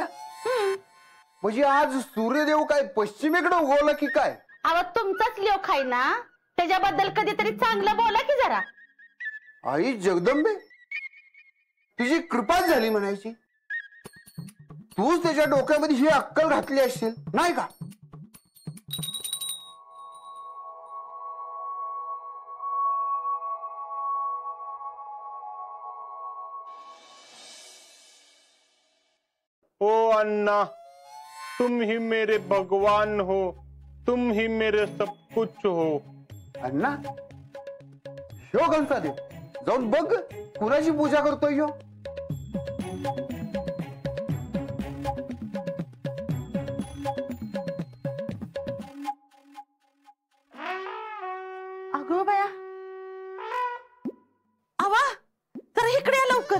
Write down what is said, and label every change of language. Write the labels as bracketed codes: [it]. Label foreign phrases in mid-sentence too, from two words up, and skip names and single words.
[mr] म्हणजे आज सूर्यदेव काय पश्चिमेकडे उगवला की काय? अहो तुमचाच लोक आहे ना, त्याच्याबद्दल कधीतरी चांगलं बोला की जरा. आई जगदंबे, तिची कृपा झाली म्हणायची. तूच त्याच्या डोक्यामध्ये ही अक्कल घातली असेल नाही का? [hi] ओ अन्ना, तुम ही मेरे भगवान हो, तुम ही मेरे सब कुछ हो. [mr] अण्णा, ह्यो गणसा देव जाऊन बघ कुणाची पूजा करतोय ह्यो. अगो बाया, आवा तर इकडे या लवकर.